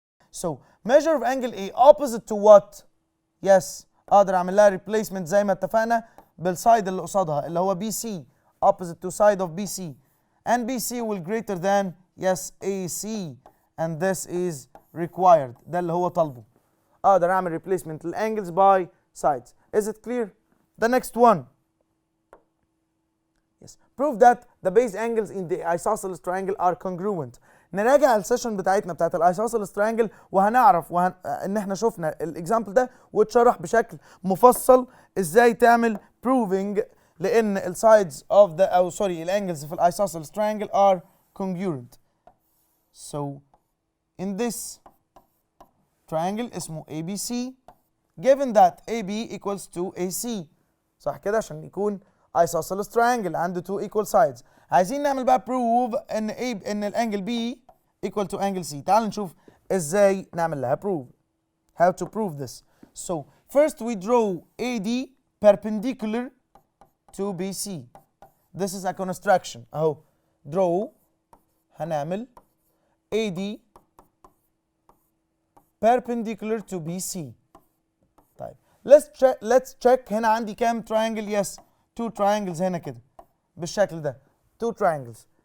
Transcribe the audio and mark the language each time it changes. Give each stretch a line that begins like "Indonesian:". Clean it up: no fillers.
English: So measure of angle A opposite to what? Yes
Arabic: اقدر اعمل لها
English: replacement
Arabic: زي ما اتفقنا بالسايد اللي قصادها اللي هو
English: BC, opposite to side of BC, and BC will greater than yes AC, and this is required.
Arabic: ده اللي هو طالبه. اقدر اعمل
English: replacement للangles by sides. Is it clear? The next one. Yes. Prove that the base angles in the isosceles triangle are congruent.
Arabic: نراجع السيشن بتاعتنا بتاعت الايسوسيلس تراينجل وهنعرف ان احنا شفنا الاكزامبل ده واتشرح بشكل مفصل ازاي تعمل proving لان السايدز اوف ذا او سوري الانجلز في الايسوسيلس تراينجل
English: are congruent. So in this triangle
Arabic: اسمه
English: ABC, given that AB equals to AC,
Arabic: صح كده عشان يكون
English: isosceles triangle
Arabic: عنده
English: two equal sides.
Arabic: عايزين نعمل بقى prove ان الانجل B
English: equal to angle C.
Arabic: تعال نشوف ازاي نعمل لها prove.
English: How to prove this. So first we draw AD perpendicular to BC. This is a construction.
Arabic: اهو
English: draw
Arabic: هنعمل
English: AD perpendicular to BC.
Arabic: طيب
English: let's check
Arabic: هنا عندي كام triangle.
English: Yes two triangles
Arabic: هنا كده بالشكل ده
English: two triangles.